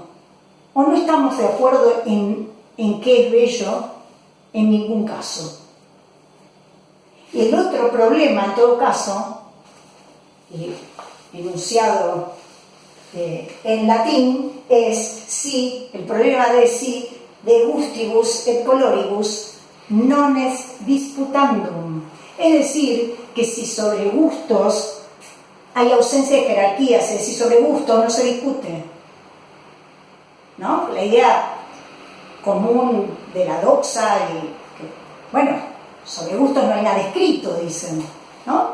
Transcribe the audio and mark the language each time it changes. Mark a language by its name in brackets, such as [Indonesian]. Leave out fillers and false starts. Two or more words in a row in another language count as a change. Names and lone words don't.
[Spanish] ¿O no estamos de acuerdo en qué es bello en ningún caso? Y el otro problema, en todo caso, enunciado en latín, es si, el problema de si [Latin] de gustibus et coloribus non est disputandum. [Spanish] Es decir, que si sobre gustos hay ausencia de jerarquías, es decir, sobre gustos no se discute, ¿no? La idea común de la doxa bueno, sobre gustos no hay nada escrito, dicen, ¿no?